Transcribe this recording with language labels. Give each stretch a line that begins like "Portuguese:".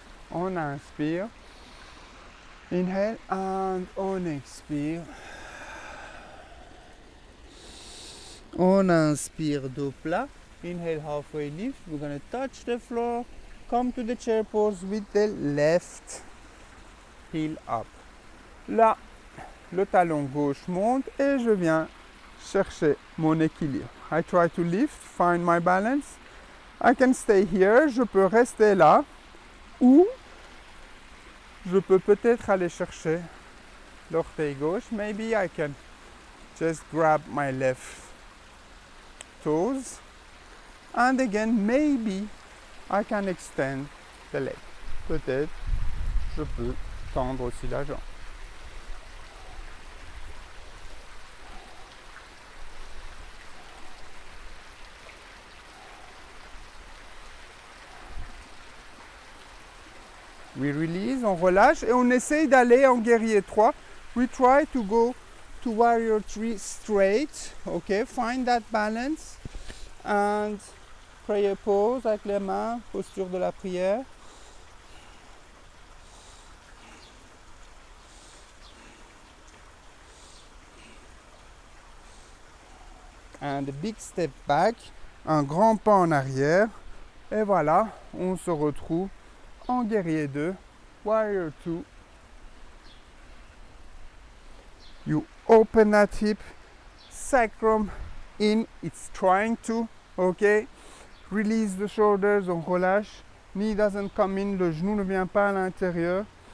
French: On inspire.
English: Inhale and
French: on expire. On inspire, dos plat.
English: Inhale, halfway lift. We're going to touch the floor. Come to the chair pose with the left heel up.
French: Là, le talon gauche monte et je viens chercher mon équilibre.
English: I try to lift, find my balance. I can stay here.
French: Je peux rester là. Ou je peux peut-être aller chercher l'orteil gauche.
English: Maybe I can just grab my left toes. And again, maybe I can extend the leg.
French: Peut-être je peux tendre aussi la jambe.
English: We release,
French: on relâche et on essaye d'aller en guerrier 3.
English: We try to go to warrior 3 straight. Okay, find that balance. And prayer pose
French: avec les mains, posture de la prière.
English: And a big step back,
French: un grand pas en arrière. Et voilà, on se retrouve en guerrier 2, warrior 2.
English: You open that hip, sacrum in, it's trying to, okay. Release the shoulders,
French: on relâche.
English: Knee doesn't come in,
French: le genou ne vient pas à l'intérieur.